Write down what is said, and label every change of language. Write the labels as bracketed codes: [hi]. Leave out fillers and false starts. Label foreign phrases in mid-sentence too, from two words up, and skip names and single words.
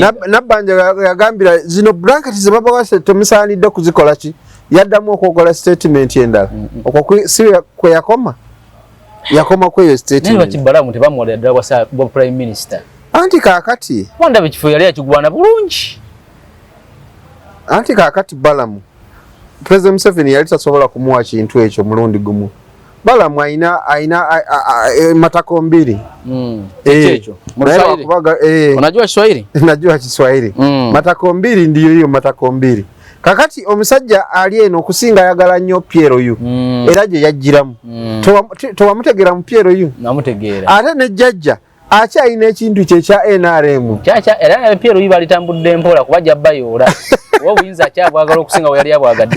[lg] Nabbanja yagambira zino blanket ze babawase temusaanidde kuzikola ki yaddamu okwogola statement endala okwo si kwe yakoma kweyo statement naye bakibalamu tebamuwalira ddala bwa prime minister anti kaakati wandaba ekifo yali akigwana bulungi anti kaakati Balamu President Museveni yali tasobola kumuwa kintu ekyo mulundi gumu Balamu [sw] aina matako mbili ekyo unajua Kiswahili najua Kiswahili matako mbili ndiyo hiyo matako mbili [lg] kakati omusajja ali eno okusinga ayagala nnyo Piero yu era gye yajjiramu towamutegera mu Piero yu namutegeera ate ne jjajja akyalina ekintu kye kya NRM era Piero yu balitambudde mpola kuba jabbayoola oba obuyinza akyabwagala okusinga we yali abwagadde